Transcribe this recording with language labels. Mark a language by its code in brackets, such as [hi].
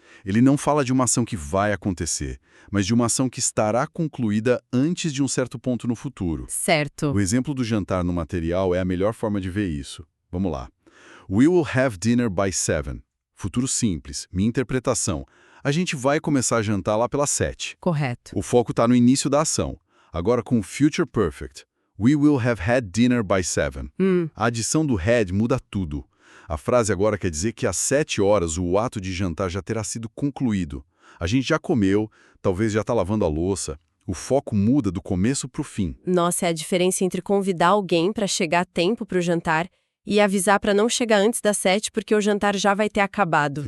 [pt] Ele não fala de uma ação que vai acontecer, mas de uma ação que estará concluída antes de um certo ponto no futuro. Certo. O exemplo do jantar no material é a melhor forma de ver isso. Vamos lá. [en] We will have dinner by 7. [pt] Futuro simples, minha interpretação. A gente vai começar a jantar lá pelas 7. Correto. O foco está no início da ação. Agora com o Future Perfect. [en] We will have had dinner by 7. [pt] A adição do had muda tudo. A frase agora quer dizer que às 7 horas o ato de jantar já terá sido concluído. A gente já comeu, talvez já está lavando a louça. O foco muda do começo para o fim. Nossa, é a diferença entre convidar alguém para chegar a tempo para o jantar e avisar para não chegar antes das 7 porque o jantar já vai ter acabado.